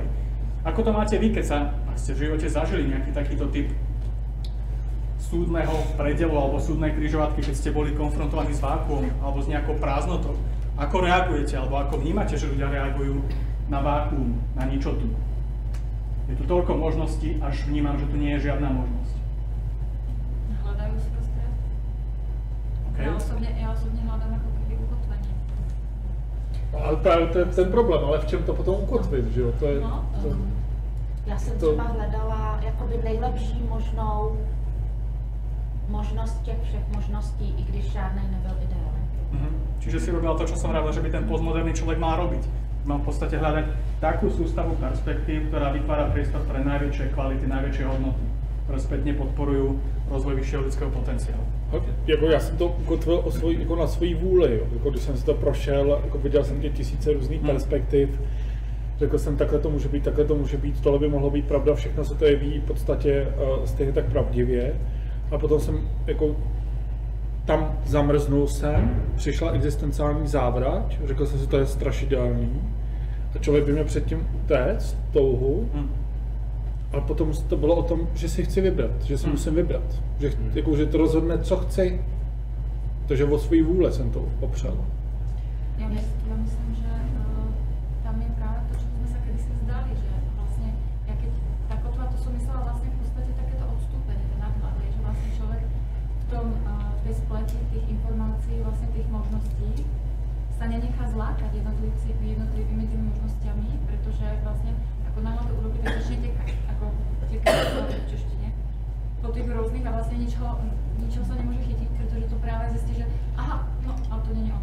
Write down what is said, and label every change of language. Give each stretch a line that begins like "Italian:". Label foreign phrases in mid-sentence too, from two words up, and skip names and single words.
Slovak: Ako to máte vy, keď ste v živote zažili nejaký takýto typ súdneho predelu alebo súdnej križovatky, keď ste boli konfrontovaní s vákuom alebo s nejakou prázdnotou? Ako reagujete, alebo ako vnímate, že ľudia reagujú na vákuum, na ničotu? Je tu toľko možností, až vnímam, že tu nie je žiadna možnosť. Hľadajú si prostred. Okay. Ja osobne hľadám ako keby ukotvenie.
Czech: Ale právě to je ten problém, ale v čem to potom ukotvit, že jo? To je, Já jsem třeba hledala jakoby nejlepší možnost těch všech možností, i když žádnej nebyl ideální.
Slovak: Čiže si robila to, čo som hovoril, že by ten postmoderný človek mal robiť. Mal v podstate hľadať takú sústavu perspektív, ktorá vytvára priestor pre najväčšie kvality, najväčšie hodnoty, ktoré spätne podporujú rozvoj vyššieho lidského potenciálu.
Czech: Jako já jsem to ukotvil jako na svoji vůli, jo. Jako když jsem si to prošel, jako viděl jsem těch tisíce různých perspektiv, řekl jsem, takhle to může být, tohle by mohlo být pravda, všechno se to jeví v podstatě stejně tak pravdivě. A potom jsem jako tam zamrznul jsem, přišla existenciální závrať, řekl jsem si, to je strašidelný. A člověk by měl předtím utéct, touhu. A potom to bylo o tom, že si chci vybrat, že si musím vybrat. Že, jako, že to rozhodne, co chci. Takže o svý vůle jsem to opřel.
Slovak: Ja myslím, že tam je práve to, čo sme sa kedysi zdali, že vlastne, ja keď tá kotva, to som myslela vlastne v podstate takéto odstúpenie, ten nadhľad, že vlastne človek v tej spleti tých informácií, vlastne tých možností sa nenechá zlákať jednotlivými tými možnosťami, pretože vlastne ako náhle to urobí, tak začne tekať, ako tekať v češtine, po tých rôznych a vlastne ničoho sa nemôže chytiť, pretože to práve zistí, že aha, no, ale to nie je ono.